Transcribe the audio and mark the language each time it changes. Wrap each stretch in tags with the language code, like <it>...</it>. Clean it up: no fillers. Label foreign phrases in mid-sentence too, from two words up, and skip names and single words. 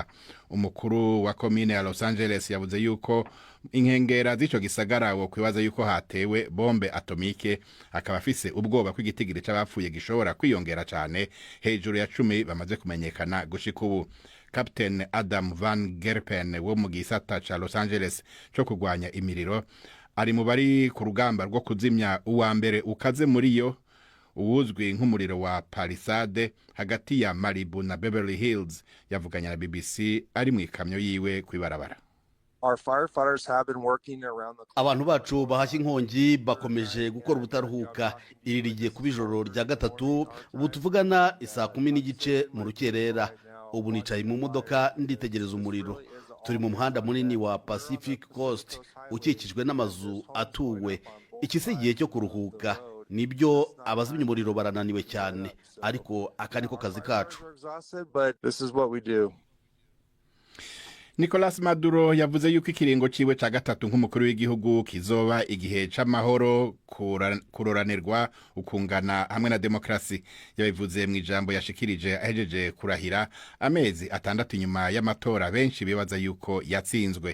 <rn>Umukuru wa komine ya Los Angeles yavuze yuko inkengera z'ico gisagara wo kwibaza yuko hatewe bombe atomike, akaba afise ubwoba ko igitigiri c'abapfuye gishobora kwiyongera cane hejuru ya 10 bamaze kumenyekana gushika ubu. Captain Adam Van Gerpen wo mu gisata ca Los Angeles co kugwanya imiriro ari mu bari ku rugamba rwo kuzimya uwa mbere ukaze muri yo, uwuzwi nk'umuriro wa Palisade hagati ya Malibu na Beverly Hills. Yavuganya na BBC ari mu ikamyo yiwe kwibarabara.</rn> <rw>Abantu bacu bahashye inkongi bakomeje gukora ubutaruhuka. Iri rigiye kuba ijoro rya gatatu. Ubu tuvugana isaa 10 n'igice mu rukerera. Ubu nicaye mu modoka nditegereza umuriro. Turi mu muhanda munini wa Pacific Coast ukikijwe n'amazu atuwe. Iki si igihe cyo kuruhuka. Nibyo abazimya umuriro barananiwe cyane, ariko aka niko kazi kacu.</rw> <rn>Nicolas Maduro yavuze yuko ikiringo ciwe ca gatatu nk'umukuru w'igihugu kizoba igihe c'amahoro, kuroranirwa, ukungana hamwe na demokrasi. Yabivuze mu ijambo yashikirije ahejeje kurahira amezi 6 inyuma y'amatora benshi bibaza yuko yatsinzwe.</rn>